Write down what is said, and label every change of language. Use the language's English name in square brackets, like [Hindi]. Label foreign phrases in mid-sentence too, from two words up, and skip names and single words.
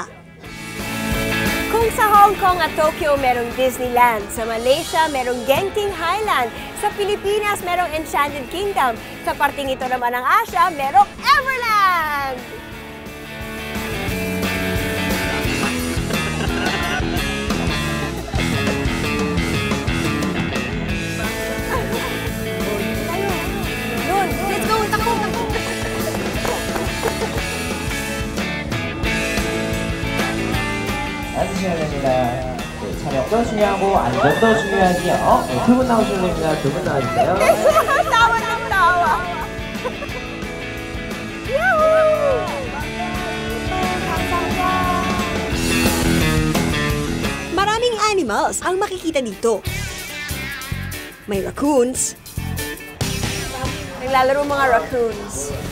[Filipino] Kung sa Hong Kong at Tokyo merong Disneyland, sa Malaysia merong Genting Highland, sa Pilipinas merong Enchanted Kingdom, sa parting ito naman ng Asia merong Everland! Doon, [English] let's go! [Filipino] Takbo! [Korean] 앉으셔야 됩니다. 네, 차력도 중요하고 안전도 중요하지요. 네, 두 분 나오셔야 됩니다. 두 분 나와주세요. [Filipino] Tawa ng tawa! Yahoo! Maraming animals ang makikita dito. May raccoons, Naglalaro mga raccoons.